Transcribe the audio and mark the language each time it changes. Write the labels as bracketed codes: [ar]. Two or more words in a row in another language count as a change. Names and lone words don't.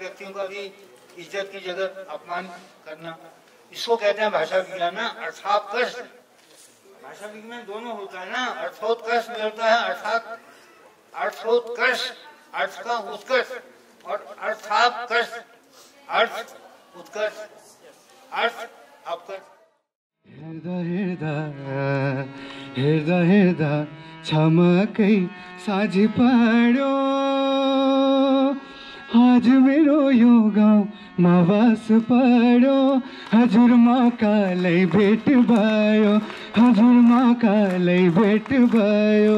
[hi] व्यक्तियों का भी इज्जत की जगह अपमान करना, इसको कहते हैं भाषा विज्ञान ना, अर्थात्कर्ष। भाषा विज्ञान दोनों होता है ना, अर्थोत्कर्ष भी होता है, अर्थात अर्थोत्कर्ष, अर्थ का उत्कर्ष, और अर्थात्कर्ष, अर्थ उत्कर्ष, अर्थ अपकर्ष। [ne] हेर्दा हेर्दा छमकै साँझ पढ्यो, आज मेरो यो गाउँमा बास पढ्यो, हजुरमा कालै भेट भयो, हजुरमा कालै भेट भयो।